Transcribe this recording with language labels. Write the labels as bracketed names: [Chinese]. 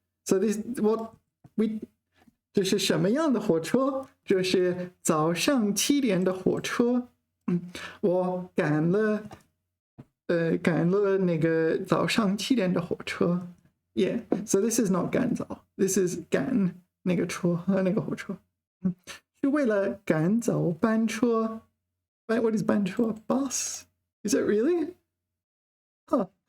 [English] So this what we [Chinese] 这是什么样的火车？这是早上7点的火车。我赶了那个早上7点的火车。 [English] Yeah, so this is not 赶早 this is [Chinese] 赶那个车那个火车。是为了赶早班车。 [English] What is 班车 Bus? Is it really? Huh.